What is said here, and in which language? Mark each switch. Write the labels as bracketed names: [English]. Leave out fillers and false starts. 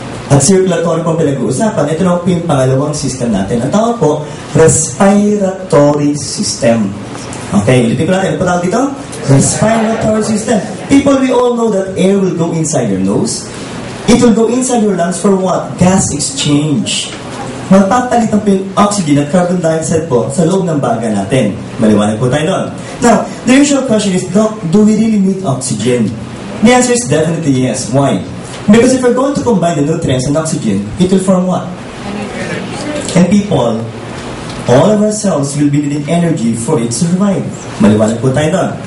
[Filipino] At circulatory pong pinag-uusapan, ito na po yung pangalawang system natin. Ang tawag po, respiratory system. Okay, ulitin ko natin. Ano po tawag dito? [English] Respiratory system. People, we all know that air will go inside your nose. It will go inside your lungs for what? Gas exchange. [Filipino] Magpapalit ang oxygen at carbon dioxide po sa loob ng baga natin. Maliwanag po tayo doon. [English] Now, the usual question is, Doc, do we really need oxygen? The answer is definitely yes. Why? Because if we're going to combine the nutrients and oxygen, it will form what? And people, all of our cells will be needing energy for it to survive. [Filipino] Maliwanag po tayo doon.